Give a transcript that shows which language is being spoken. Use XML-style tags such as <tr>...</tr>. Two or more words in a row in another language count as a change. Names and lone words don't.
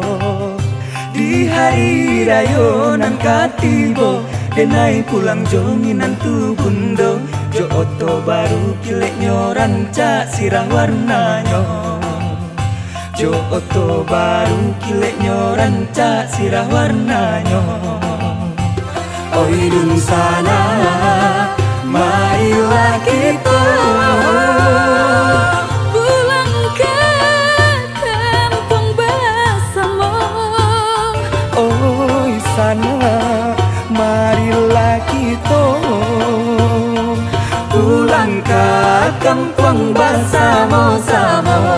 <min>Di hari raya nan katibo denai pulang jonginan tu bundo. Jo oto baru kileknyo rancak sirah warnanyo. Jo oto baru kileknyo rancak sirah warnanyo. Oi dun sana,</min> <id>marilah kita pulang ke kampung bersama. Oi sana, marilah kita pulang ke kampung bersama-sama.</id>